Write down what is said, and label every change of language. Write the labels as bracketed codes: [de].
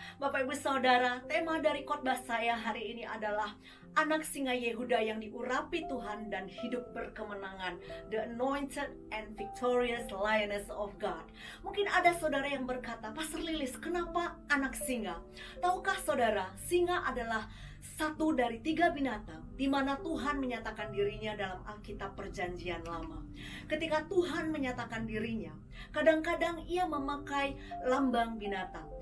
[id] Bapak Ibu Saudara, tema dari khotbah saya hari ini adalah anak singa Yehuda yang diurapi Tuhan dan hidup berkemenangan. [en] The anointed and victorious lioness of God. [id] Mungkin ada saudara yang berkata, Pastor Lilis, kenapa anak singa? Tahukah saudara, singa adalah satu dari 3 binatang di mana Tuhan menyatakan dirinya dalam Alkitab Perjanjian Lama. Ketika Tuhan menyatakan dirinya, kadang-kadang ia memakai lambang binatang.